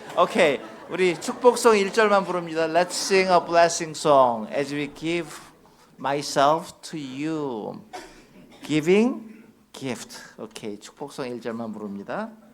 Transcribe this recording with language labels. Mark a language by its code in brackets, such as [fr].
[ko] 오케이, 우리 축복송 1절만 부릅니다. [en] Let's sing a blessing song as we give myself to you. Giving gift. [ko] 오케이, 축복송 1절만 부릅니다.